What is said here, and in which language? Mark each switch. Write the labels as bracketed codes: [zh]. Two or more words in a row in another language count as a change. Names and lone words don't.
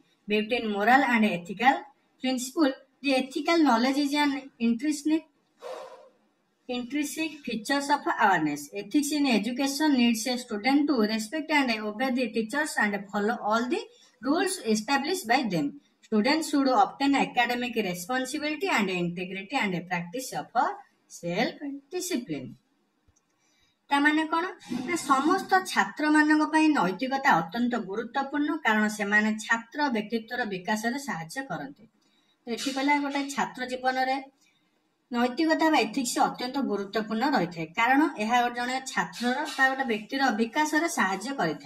[en] Between moral and ethical principle, the ethical knowledge is an intrinsic features of awareness. Ethics in education needs a student to respect and obey the teachers and follow all the rules established by them. Students should obtain academic responsibility and integrity and practice of self discipline. [or] ତାମାନେ କଣ ନା ସମସ୍ତ ଛାତ୍ର ମାନଙ୍କ ପାଇଁ ନୈତିକତା ଅତ୍ୟନ୍ତ ଗୁରୁତ୍ୱପୂର୍ଣ୍ଣ କାରଣ ସେ ମାନେ ଛାତ୍ର ବ୍ୟକ୍ତିତ୍ୱର ବିକାଶ ରେ ସହାୟତା କରନ୍ତି। ତ ଏଠି କହିଲା ଗୋଟେ ଛାତ୍ର ଜୀବନ ରେ ନୈତିକତା ବା ଏଥିକ୍ସ ଅତ୍ୟନ୍ତ ଗୁରୁତ୍ୱପୂର୍ଣ୍ଣ ରହି ଥାଏ କାରଣ ଯାହା ଜଣେ ଛାତ୍ର ବା ଗୋଟେ ବ୍ୟକ୍ତିର ବିକାଶ ରେ ସହାୟତା କରିଥାଏ।